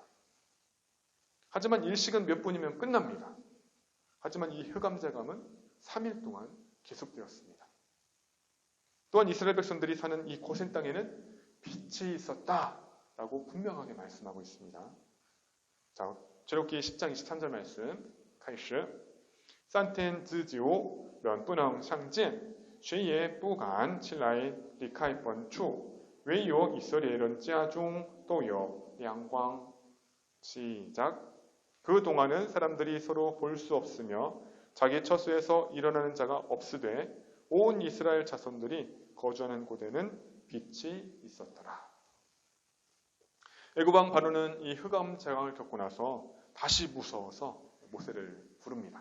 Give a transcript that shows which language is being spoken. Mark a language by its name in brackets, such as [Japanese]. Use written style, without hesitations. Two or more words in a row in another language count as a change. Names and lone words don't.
[Korean] 하지만 일식은 몇 분이면 끝납니다. 하지만 이 흑암 재앙은 3일 동안 계속되었습니다. 또한 이스라엘 백성들이 사는 이 고센 땅에는 빛이 있었다라고 분명하게 말씀하고 있습니다. 자, 출애굽기 10장 23절 말씀, [Chinese] 开始. 3天之久，人不能相见，谁也不敢起来离开本处，唯有以色列人家中都有亮光. [Korean] 시작. 그 동안은 사람들이 서로 볼 수 없으며 자기 처소에서 일어나는 자가 없으되 온 이스라엘 자손들이 거주하는 곳에는 빛이 있었더라. 애굽 왕 바로는 이 흑암 재앙을 겪고 나서 다시 무서워서 모세를 부릅니다.